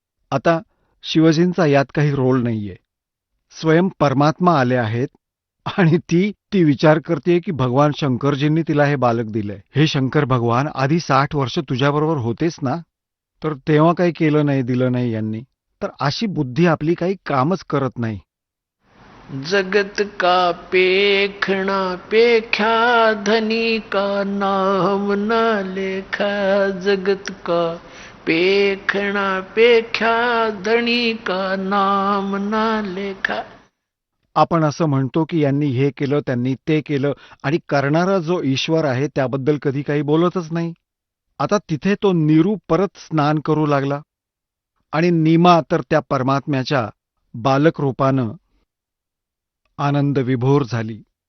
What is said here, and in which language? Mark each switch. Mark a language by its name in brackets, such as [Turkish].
[Marathi] आता शिवजींचा यात काही रोल नाहीये. स्वयं परमात्मा आले आहेत आणि ती विचार करते की भगवान शंकरजींनी तिला हे बालक दिलंय. हे शंकर भगवान, आधी 60 वर्ष तुझ्याबरोबर होतेच ना, तर तेव्हा काही केलं नाही, दिलं नाही यांनी. तर अशी बुद्धी आपली काही कामच करत नाही. [Hindi] जगत का पेखना पेख्या धनी का नाम न लेखा. जगत का पेखना पेख्या धनी का नाम न लेखा. [Marathi] आपण असं म्हणतो की यांनी हे केलं, त्यांनी ते केलं, आणि करणारा जो ईश्वर आहे त्याबद्दल कधी काही बोलतच नाही. आता तिथे तो नीरू परत स्नान करू लागला आणि नीमा तर त्या परमात्म्याच्या बालक रूपानं आनंद विभोर झाली.